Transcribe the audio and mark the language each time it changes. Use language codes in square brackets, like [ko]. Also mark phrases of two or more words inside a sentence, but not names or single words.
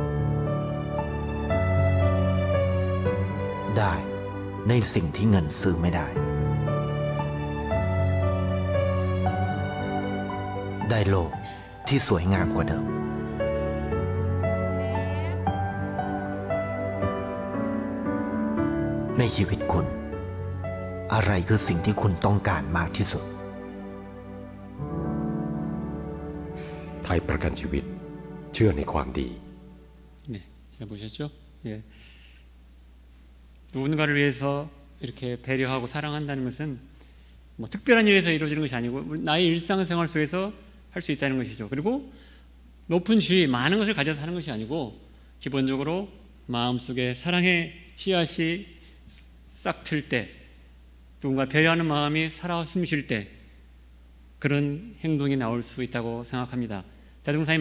[th] ได้ในสิ่งที่เงินซื้อไม่ได้ได้โลกที่สวยงามกว่าเดิมในชีวิตคุณอะไรคือสิ่งที่คุณต้องการมากที่สุด ไทยประกันชีวิตเชื่อในความดี [ko] 네, 잘 보셨죠? 예. 누군가를 위해서 이렇게 배려하고 사랑한다는 것은 뭐 특별한 일에서 이루어지는 것이 아니고 나의 일상생활 속에서 할 수 있다는 것이죠. 그리고 높은 지위, 많은 것을 가져서 하는 것이 아니고 기본적으로 마음속에 사랑의 씨앗이 싹 틀 때, 누군가 배려하는 마음이 살아 숨쉴 때 그런 행동이 나올 수 있다고 생각합니다.